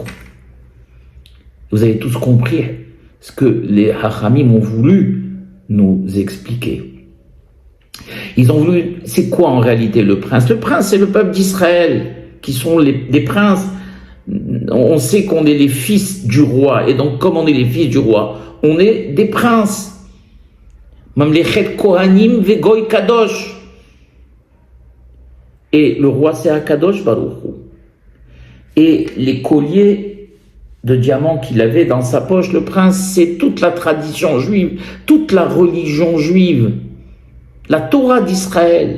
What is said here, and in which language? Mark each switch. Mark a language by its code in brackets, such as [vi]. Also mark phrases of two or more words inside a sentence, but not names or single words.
[fr] Vous avez tous compris ce que les Hachamim ont voulu nous expliquer. Ils ont voulu, c'est quoi en réalité le prince? Le prince, c'est le peuple d'Israël, qui sont des princes. On sait qu'on est les fils du roi, et donc comme on est les fils du roi, on est des princes. [he] ממלכת כהנים וגוי קדוש. [fr] Et le roi c'est [he] הקדוש ברוך הוא. [fr] Et les colliers de diamants qu'il avait dans sa poche, le prince, c'est toute la tradition juive, toute la religion juive, la Torah d'Israël.